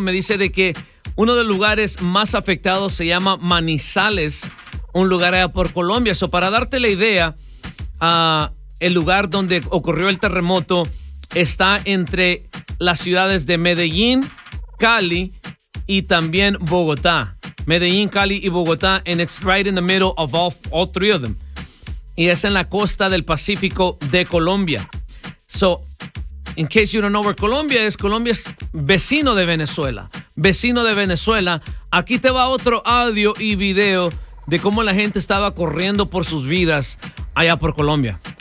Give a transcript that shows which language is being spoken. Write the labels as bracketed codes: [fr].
[es] Me dice de que uno de los lugares más afectados se llama Manizales, un lugar allá por Colombia. Eso, para darte la idea, el lugar donde ocurrió el terremoto está entre las ciudades de Medellín, Cali y también Bogotá. [en] Medellín, Cali y Bogotá, and it's right in the middle of all three of them. [es] Y es en la costa del Pacífico de Colombia. [en] So, in case you don't know where [es] Colombia es vecino de Venezuela. Vecino de Venezuela. Aquí te va otro audio y video de cómo la gente estaba corriendo por sus vidas allá por Colombia.